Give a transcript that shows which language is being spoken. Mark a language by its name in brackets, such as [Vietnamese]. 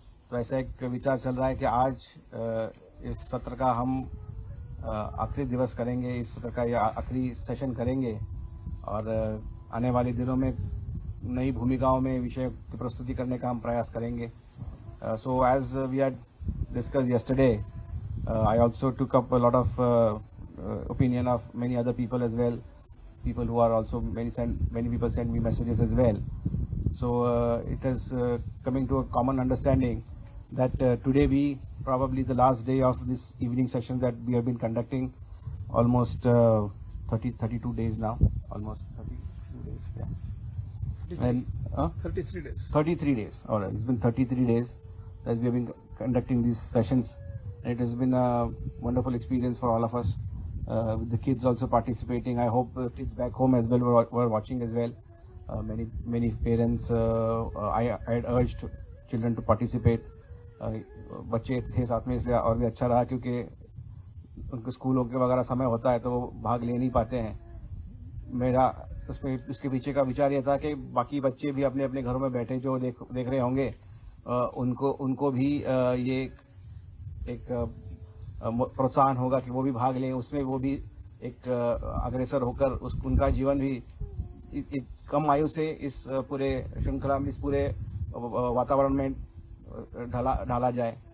[Hindi] तो ऐसा एक विचार चल रहा है कि आज इस सत्र का हम आखिरी दिवस करेंगे, इस सत्र का यह आखिरी सेशन करेंगे और आने वाले दिनों में नई भूमिकाओं में विषय की प्रस्तुति करने का हम प्रयास करेंगे। [English] So as we had discussed yesterday, I also took up a lot of opinion of many other people as well. People who are also many people send me messages as well. So it is coming to a common understanding that today be probably the last day of this evening session that we have been conducting almost 32 days now, almost 32 days. Yeah. And 33 days. 33 days. All right, it's been 33 days as we have been conducting these sessions. And it has been a wonderful experience for all of us. With the kids also participating. I hope the kids back home as well were watching as well. Many parents, I had urged children to participate. [Hindi] बच्चे थे साथ में इसलिए और भी अच्छा रहा, क्योंकि उनको स्कूलों के वगैरह समय होता है तो वो भाग ले नहीं पाते हैं। मेरा उसके पीछे का विचार ये था कि बाकी बच्चे भी अपने अपने घरों में बैठे जो देख रहे होंगे, उनको भी ये एक प्रोत्साहन होगा कि वो भी भाग लें, उसमें वो भी एक अग्रसर होकर उनका जीवन भी एक कम आयु से इस पूरे श्रृंखला में, इस पूरे वातावरण में ढाला जाए।